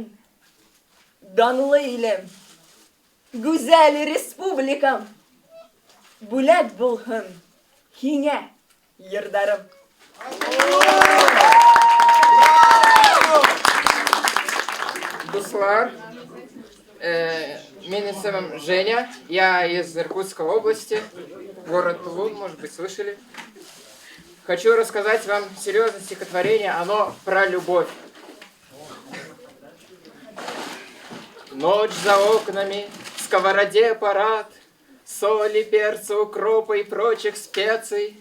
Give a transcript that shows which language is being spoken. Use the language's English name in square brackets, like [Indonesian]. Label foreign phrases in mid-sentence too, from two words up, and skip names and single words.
[Bashkir] Данлы илем, гүзәл республикам, бүләк булһын һиңә йырдарым. Дуслар, [Russian] меня зовут Женя, я из Иркутской области, город Тулун, может быть, слышали. Хочу рассказать вам серьезное стихотворение, оно про любовь. Ночь за окнами, в сковороде парад, соли, перца, укропа и прочих специй.